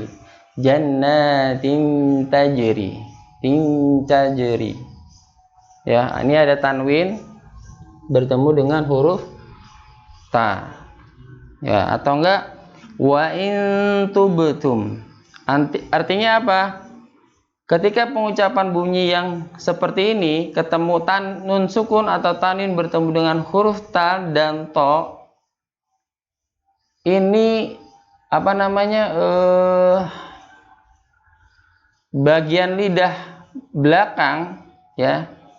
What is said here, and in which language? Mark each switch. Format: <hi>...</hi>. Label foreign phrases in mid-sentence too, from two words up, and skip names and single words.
<ar>جنات تجري. تن تجري.</ar> <id>Ya, ini ada tanwin bertemu dengan huruf ta. Ya, atau enggak</id> <ar>وإن تبتم.</ar> <id>Artinya apa? Ketika pengucapan bunyi yang seperti ini ketemu nun sukun atau tanwin bertemu dengan huruf ta dan to, ini apa namanya? Bagian lidah belakang, ya.</id>